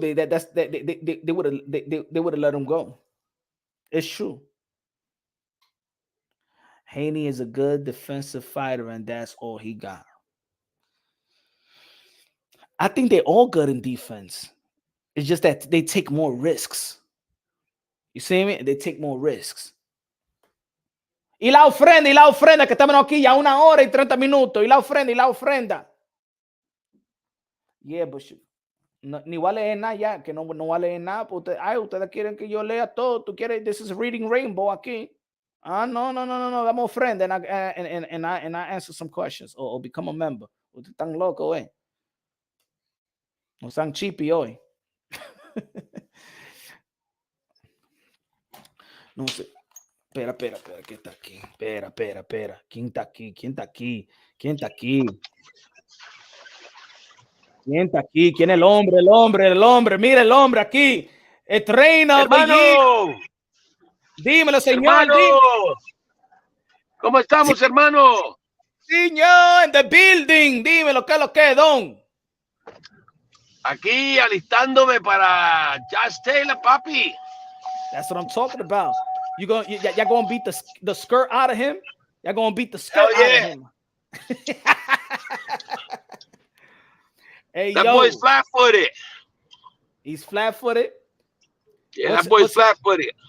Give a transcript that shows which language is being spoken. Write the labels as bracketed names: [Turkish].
[English] They would have let him go. It's true. Haney is a good defensive fighter, and that's all he got. I think they're all good in defense. It's just that they take more risks. You see me? They take more risks. [Spanish] Y la ofrenda, que estamos aquí ya 1 hora y 30 minutos. Y la ofrenda. [English] Yeah, but [Spanish] ni voy a leer nada ya, que no voy a leer nada. Ustedes quieren que yo lea todo. Tú quieres, [English] this is Reading Rainbow [Spanish] aquí. [English] No. [Spanish] Dame ofrenda [English] and I answer some questions or become a member [Spanish] Ustedes están locos, eh. No sean chippy hoy. No sé. Espera, ¿qué está aquí? Espera. ¿Quién está aquí? ¿Quién está aquí? ¿Quién está aquí? ¿Quién es el hombre? Mira el hombre aquí. El trainer. Hermano. Dímelo, señor. Hermano. ¿Cómo estamos, hermano? [English] Señor, in the building. [Spanish] Dímelo, ¿qué es lo que es, don? Aquí alistándome para Josh Taylor, papi. [English] That's what I'm talking about. Y'all gonna beat the skirt out of him? Y'all gonna beat the skirt out of him? Hey, that boy's flat-footed. He's flat-footed? Yeah, that boy's flat-footed.